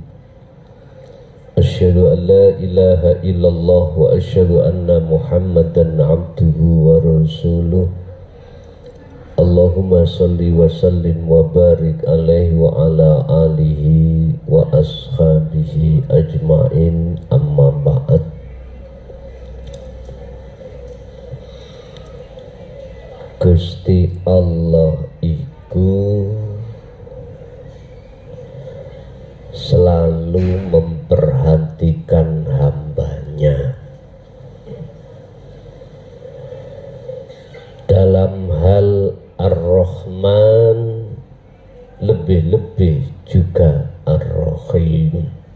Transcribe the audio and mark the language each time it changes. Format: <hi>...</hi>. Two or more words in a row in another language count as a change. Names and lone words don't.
<ar>أشهد أن لا إله إلا الله وأشهد أن محمدا عبده ورسوله. اللهم صل وسلم وبارك عليه وعلى آله وأصحابه أجمعين، أما بعد.</ar> <id>Gusti Allah iku selalu memperhatikan hambanya dalam hal Ar-Rahman, lebih-lebih juga Ar-Rahim.</id>